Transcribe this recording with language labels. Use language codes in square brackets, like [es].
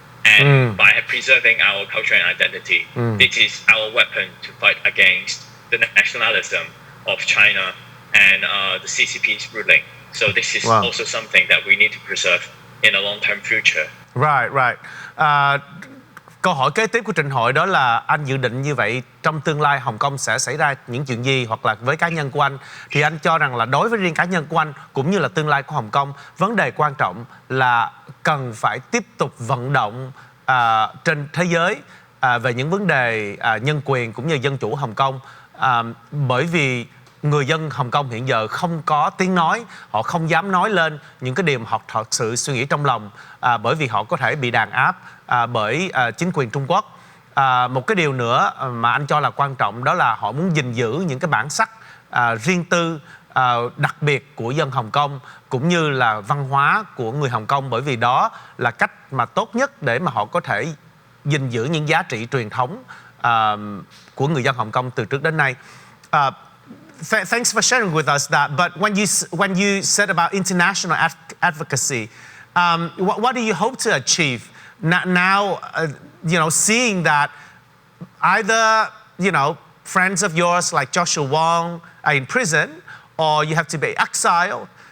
[en] And by preserving our culture and identity, this is our weapon to fight against the nationalism of China and the CCP's ruling. So this is also something that we need to preserve in a long-term future. Right. [vi] Câu hỏi kế tiếp của trình hội đó là anh dự định như vậy trong tương lai Hồng Kông sẽ xảy ra những chuyện gì, hoặc là với cá nhân của anh thì anh cho rằng là đối với riêng cá nhân của anh cũng như là tương lai của Hồng Kông, vấn đề quan trọng là cần phải tiếp tục vận động trên thế giới về những vấn đề nhân quyền cũng như dân chủ Hồng Kông, bởi vì người dân Hồng Kông hiện giờ không có tiếng nói, họ không dám nói lên những cái điều mà họ thật sự suy nghĩ trong lòng, bởi vì họ có thể bị đàn áp bởi chính quyền Trung Quốc. Một cái điều nữa mà anh cho là quan trọng đó là họ muốn gìn giữ những cái bản sắc riêng tư đặc biệt của dân Hồng Kông cũng như là văn hóa của người Hồng Kông, bởi vì đó là cách mà tốt nhất để mà họ có thể gìn giữ những giá trị truyền thống của người dân Hồng Kông từ trước đến nay. [en] Thanks for sharing with us that. But when you said about international advocacy, what do you hope to achieve now? Seeing that either friends of yours like Joshua Wong are in prison, or you have to be exiled.